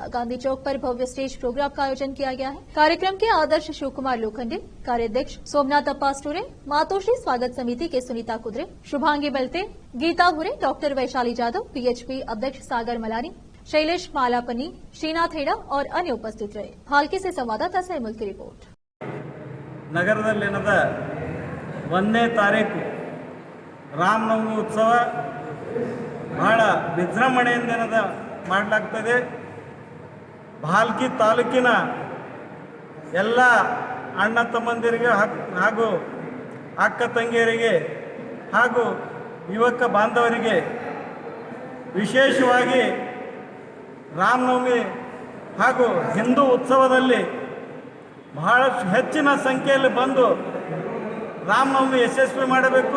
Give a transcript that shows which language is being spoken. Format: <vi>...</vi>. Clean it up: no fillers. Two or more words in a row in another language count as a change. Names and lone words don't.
<hi>गांधी चौक पर भव्य स्टेज प्रोग्राम का आयोजन किया गया है। कार्यक्रम के आदर्श शिव कुमार लोखंडे, कार्याध्यक्ष सोमनाथ अप्पास्टोरे, मातोश्री स्वागत समिति के सुनीता कुद्रे, शुभांगी बलते, गीता भुरे, डॉक्टर वैशाली जाधव, पीएचपी अध्यक्ष सागर मलानी, शैलेश मालापनी, श्रीनाथ हेड़ा और अन्य उपस्थित रहे। भालकी से संवाददाता सहमुल की रिपोर्ट।</hi> <kn>ನಗರದಲ್ಲಿ ನಡೆದ 1ನೇ ತಾರೀಕು ರಾಮನವಮಿ ಉತ್ಸವ ಬಹಳ ವಿಜೃಂಭಣೆಯಿಂದ ಮಾಡಲಾಗ್ತದೆ. ಭಾಲ್ಕಿ ತಾಲೂಕಿನ ಎಲ್ಲ ಅಣ್ಣ ತಮ್ಮಂದಿರಿಗೆ ಹಾಗೂ ಅಕ್ಕ ತಂಗಿಯರಿಗೆ ಹಾಗೂ ಯುವಕ ಬಾಂಧವರಿಗೆ ವಿಶೇಷವಾಗಿ ರಾಮನವಮಿ ಹಾಗೂ ಹಿಂದೂ ಉತ್ಸವದಲ್ಲಿ ಬಹಳಷ್ಟು ಹೆಚ್ಚಿನ ಸಂಖ್ಯೆಯಲ್ಲಿ ಬಂದು ರಾಮನವಮಿ ಯಶಸ್ವಿ ಮಾಡಬೇಕು.</kn>